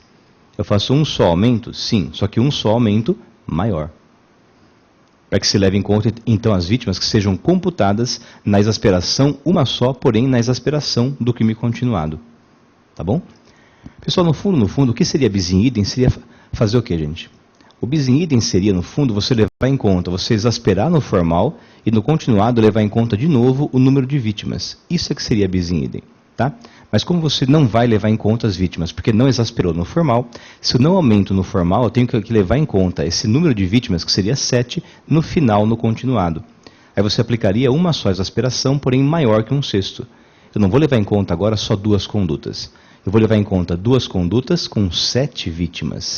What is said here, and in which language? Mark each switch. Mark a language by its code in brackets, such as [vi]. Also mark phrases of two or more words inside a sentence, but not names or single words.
[pt] Eu faço um só aumento? Sim, só que um só aumento maior. Para que se leve em conta, então, as vítimas que sejam computadas na exasperação, uma só, porém na exasperação do crime continuado. Tá bom? Pessoal, no fundo, o que seria [la] bis in idem? [pt] Seria fazer o que, gente? O [la] bis in idem [pt] seria, no fundo, você levar em conta, você exasperar no formal e no continuado levar em conta de novo o número de vítimas. Isso é que seria [la] bis in idem, [pt] tá? Mas como você não vai levar em conta as vítimas, porque não exasperou no formal, se eu não aumento no formal, eu tenho que levar em conta esse número de vítimas, que seria 7, no final, no continuado. Aí você aplicaria uma só exasperação, porém maior que um sexto. Eu não vou levar em conta agora só 2 condutas. Eu vou levar em conta 2 condutas com 7 vítimas.